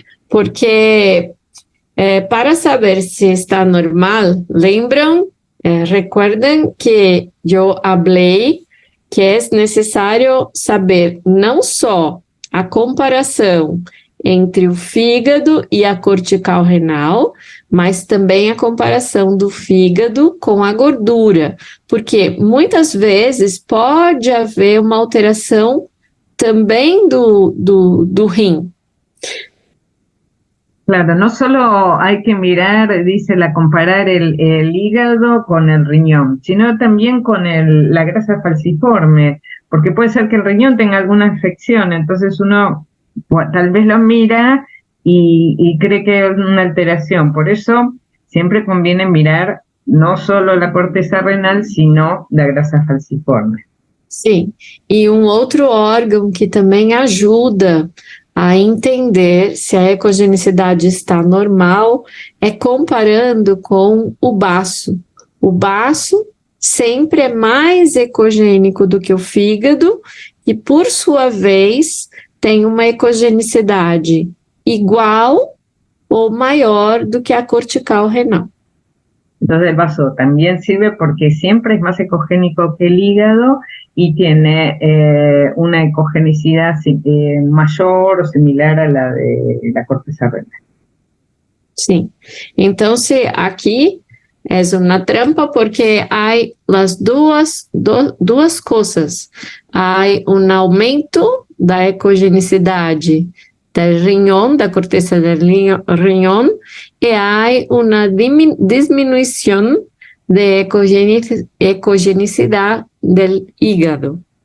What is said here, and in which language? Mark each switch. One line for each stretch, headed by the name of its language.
Portuguese: Porque para saber se está normal, lembram,
Spanish: recuerden
Portuguese: que eu falei que é necessário saber não só a comparação entre o fígado e a cortical renal, mas também a comparação do fígado com a gordura, porque muitas vezes pode haver uma alteração também do rim.
Spanish: Claro, no solo hay que mirar, dice, comparar el hígado con el riñón, sino también con la grasa falciforme, porque puede ser que el riñón tenga alguna afección, entonces uno tal vez lo mira y cree que es una alteración. Por eso siempre conviene mirar no solo la corteza renal, sino la grasa falciforme.
Portuguese: Sim, e outro órgão que também ajuda a entender se a ecogenicidade está normal é comparando com o baço. O baço sempre é mais ecogênico do que o fígado e, por sua vez, tem uma ecogenicidade igual ou maior do que a cortical renal.
Spanish: Entonces el vaso también sirve porque siempre es más ecogénico que el hígado y tiene una ecogenicidad mayor o similar a la de la corteza renal.
Portuguese: Sim. Então, se aqui é uma trampa porque há as duas coisas. Há aumento da ecogenicidade
Spanish: del riñón, da corteza del riñón, y hay una disminución de ecogenicidad del hígado.